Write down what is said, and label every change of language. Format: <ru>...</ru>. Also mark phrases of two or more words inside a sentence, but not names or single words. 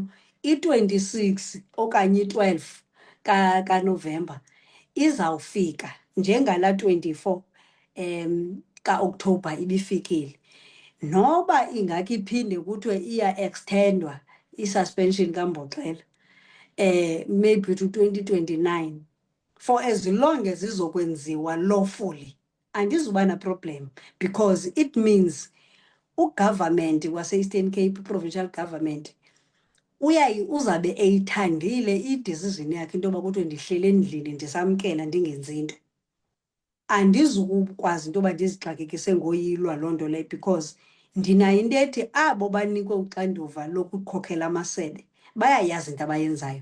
<xh>I-26 okanye i-12 kaNovemba izawufika njengala 24 kaOktobha ibifikile. Noba ingake iphinde kuthiwe iya-extendwa i-suspension kaMboxela</xh> <en>maybe to 2029, for as long as</en> <xh>izokwenziwa lawfully, andizuba na problem, because it means ugovernment wase-Eastern Cape,</xh> <en>provincial government,</en> <xh>uzabe eyithandile i-decision yakhe into yoba kuthiwe ndihlele endlini ndisamkela ndingenzi nto. Andizukukwazi into yoba ndizixakekise ngoyilwa loo nto leyo, because ndinayo into ethi abo banikwe uxanduva lokukhokhela amasebe bayayazi into abayenzayo.</xh>